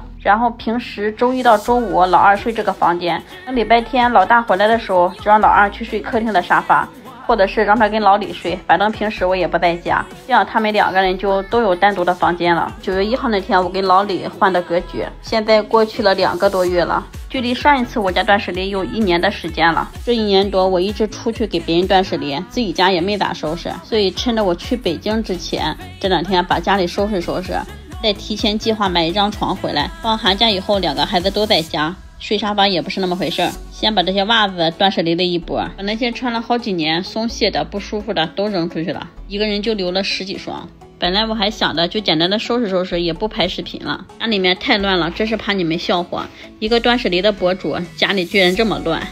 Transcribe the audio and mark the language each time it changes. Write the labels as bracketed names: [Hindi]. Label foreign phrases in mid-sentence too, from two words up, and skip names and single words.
[Chinese] 然後平時周一到周五老二睡這個房間，等禮拜天老大回來的時候，就讓老二去睡客廳的沙發，或者是讓他跟老李睡，反正平時我也不在家，這樣他們2個人就都有單獨的房間了。9月1號那天我跟老李換的格局，現在過去了2個多月了，距離上一次我家斷捨離有1年的時間了。這1年多我一直出去給別人斷捨離，自己家也沒咋收拾，所以趁着我去北京之前，這2天把家裡收拾收拾，再提前計劃買一張床回來。放寒假以後 2個孩子都在家，睡沙发也不是那麼回事，先把這些襪子斷捨離了一波，把那些穿了好幾年鬆懈的不舒服的都扔出去了，一個人就留了10幾雙。本來我還想着就簡單的收拾收拾，也不拍視頻了，家裡面太亂了，真是怕你們笑話，一個斷捨離的博主家裡居然這麼亂。